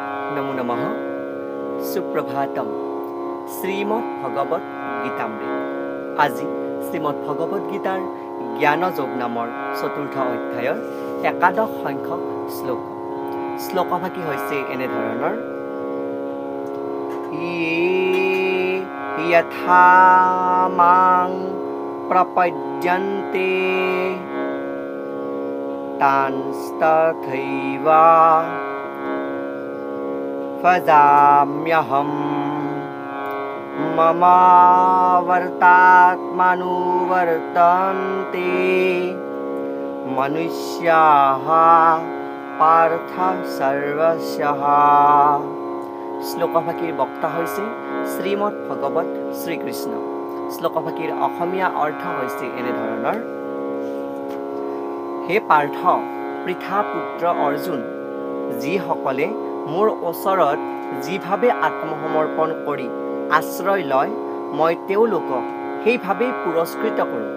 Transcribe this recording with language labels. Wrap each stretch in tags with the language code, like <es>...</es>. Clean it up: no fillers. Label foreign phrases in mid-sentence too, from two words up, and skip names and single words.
<sa>नमो नमः सुप्रभातम श्रीमद् भगवत गीतामृत</sa> <as>আজি শ্ৰীমদ্ ভগৱত গীতাৰ জ্ঞানযোগ নামৰ চতুৰ্থ অধ্যায়ৰ একাদশ সংখ্যক শ্লোক শ্লোকভাগী হৈছে এনেধৰণৰ</as> <sa>यथा मां प्रपद्यन्ते तांस्तथैव भजाम्यहम् ममावर्तात्मनुवर्तन्ते मनुष्याः पार्थ सर्वस्यः</sa> <as>শ্লোকভাগীৰ বক্তা হৈছে শ্ৰীমদ্ ভগৱত শ্ৰীকৃষ্ণ। শ্লোকভাগীৰ অসমীয়া অৰ্থ হৈছে এনেধৰণৰ হে পাৰ্থ পৃথা পুত্ৰ অৰ্জুন, যিসকলে মোৰ ওচৰত যিভাৱে আত্মসমৰ্পণ কৰি আশ্ৰয় লয় মই তেওঁলোকক সেইভাৱেই পুৰস্কৃত কৰোঁ।</as>